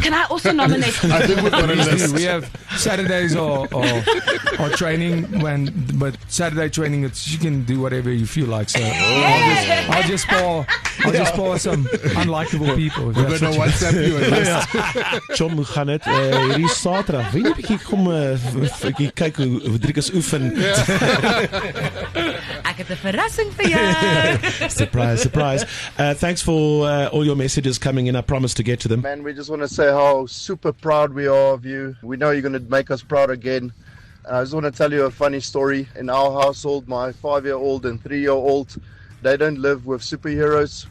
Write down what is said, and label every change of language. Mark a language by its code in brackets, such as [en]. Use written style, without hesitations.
[en] Can I also nominate? I think we've got a list. We have Saturdays or training but Saturday training you can do whatever you feel like. So I'll just spar some unlikable people. if We're that's going to what you- WhatsApp you a list. [af] Chom, hoe gaan dit? Hierdie Saterdag. Wie 'n bietjie kom kyk hoe Dricus oefen. Ek het 'n verrassing vir jou. [en] Surprise, surprise. Thanks for all your messages coming in. I promise to get to them. Man, we just want to say how super proud we are of you. We know you're going to make us proud again. And I just want to tell you a funny story. In our household, my 5-year-old and 3-year-old, they don't live with superheroes.